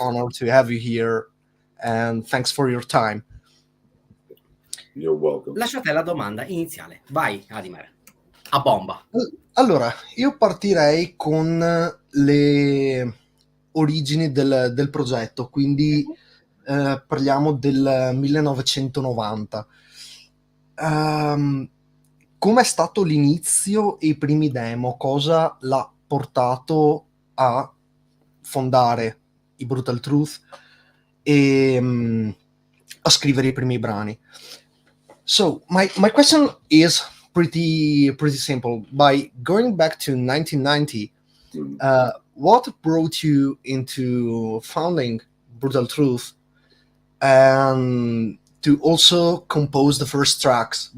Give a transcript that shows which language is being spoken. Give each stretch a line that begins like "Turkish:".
English: honor to have you here, and thanks for your time. You're welcome.
Italian: Lasciate la domanda iniziale. Vai, Adimer. A bomba. Allora, io partirei con le origini del progetto, quindi parliamo del 1990. Com'è stato l'inizio e i primi demo? Cosa l'ha portato a fondare i Brutal Truth e a scrivere i primi brani?
English: So my question is pretty simple. By going back to 1990, what brought you into founding Brutal Truth and to also compose the first tracks?